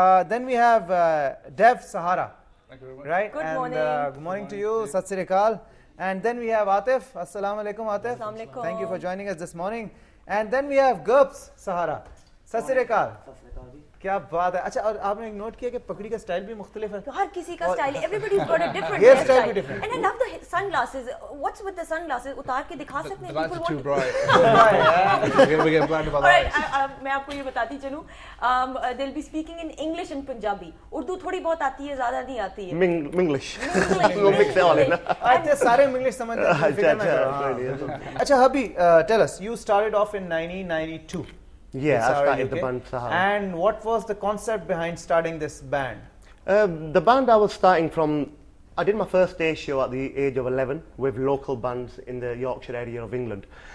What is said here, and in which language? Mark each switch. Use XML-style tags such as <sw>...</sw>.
<en>Then we have Dave Sahara, right, and good morning to you, सत श्री अकाल। And then we have Atif, अस्सलाम वालेकुम Atif, thank you for joining us this morning. And then we have Gubs Sahara, सत श्री अकाल।</en> <hi>क्या बात है। अच्छा और आपने एक नोट किया कि पगड़ी का स्टाइल भी मुख्तलिफ है। हर किसी का स्टाइल है,</hi> <en>everybody's got a different hair style भी different and I love the sunglasses. What's with the sunglasses?</en> <hi>उतार के दिखा सकते हैं?</hi> <en>The lights are too bright. We get blinded by the lights.</en> <hi>मैं आपको ये बताती चलूं,</hi> <en>they'll be speaking in English and Punjabi.</en> <hi>Urdu थोड़ी बहुत आती है, ज्यादा नहीं आती है।</hi> <en>Minglish.</en> <hi>वो mix है वाले ना। अच्छा सारे इंग्लिश समझते हैं।</hi> <en>अच्छा हबी, tell us, you started off in 1992. Yeah, I started the band Sahara. And what was the concept behind starting this band? The band I was starting from, I did my first stage show at the age of 11 with local bands in the Yorkshire area of England.</en>